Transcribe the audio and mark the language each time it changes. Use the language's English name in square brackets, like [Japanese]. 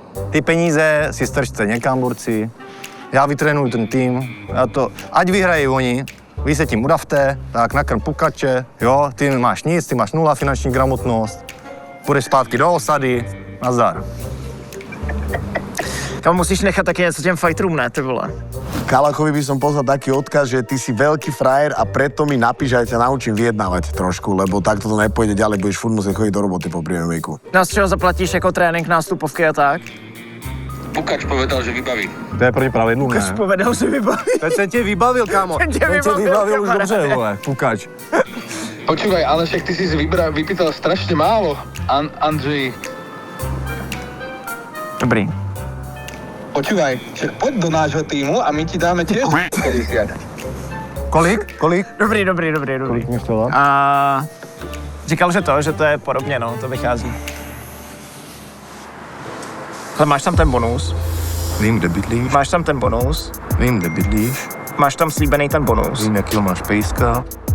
[Czech] Ty peníze si strčte někam, borci. Já vytrénuju ten tým, ať vyhrají oni, vy se tím udavte, tak nakrm Pukače, jo, ty máš nic, ty máš 0 finanční gramotnost, půjdeš zpátky do osady, nazdar. Tam musíš nechat taky něco těm fighterům, ne, ty vole. [Slovak] Kalachovi by som poslal taký odkaz, že ty si veľký frajer a preto mi napíš, že ťa naučím vyjednávať trošku, lebo takto to nepôjde ďalej, budeš furt musieť chodiť do roboty po MMA-ku. [Czech] No z čeho zaplatíš jako trénink, nástupovky a tak? [Slovak] Pukač povedal, že vybaví. [Czech] To je proti pravidlu, ne? [Slovak] Pukač povedal, že vybaví. [Czech] Ten tě vybavil, kámo. Ten tě vybavil už dobře, vole, Pukač. [Slovak] Počúvaj, ale však ty si vypýtal strašne málo, Andřej. [Czech] Dobrý. [Slovak] Počúvaj, poď do nášho týmu a my ti dáme tiež 50. [Czech] Kolik? Dobrý. Kolik mi chtěla? A říkal, že to je podobně, no, to vychází. Ale máš tam ten bonus. Vím, kde bydlíš. Máš tam ten bonus. Vím, kde bydlíš. Máš tam slíbený ten bonus. Vím, jakýho máš pejska.